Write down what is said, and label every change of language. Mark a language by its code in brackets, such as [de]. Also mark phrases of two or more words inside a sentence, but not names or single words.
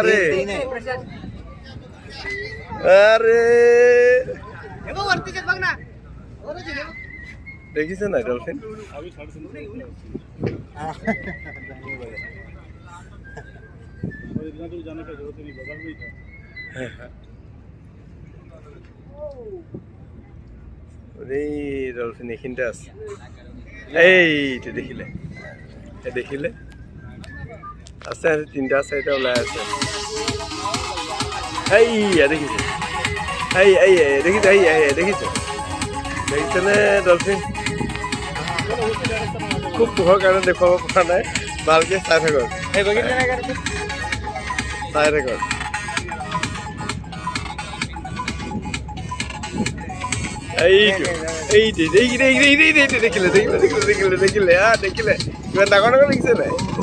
[hi] देखिए ना डॉल्फिन। जाने का जरूरत नहीं, बगल में ही था। [as] এই ডলফিন এইখিনিতে আছে এইটো দেখিলে দেখিলে আছে তিনিটা চাৰিটা ওলাই আছে এইয়া দেখিছে দেখিছে দেখিছে দেখিছেনে ডলফিন খুব পোহৰ কাৰণে দেখুৱাব পৰা নাই ভালকৈ চাই থাকক চাই থাকক এইটো দেখিলে দেখিলে কিমান ডাঙৰ ডাঙৰ দেখিছে নাই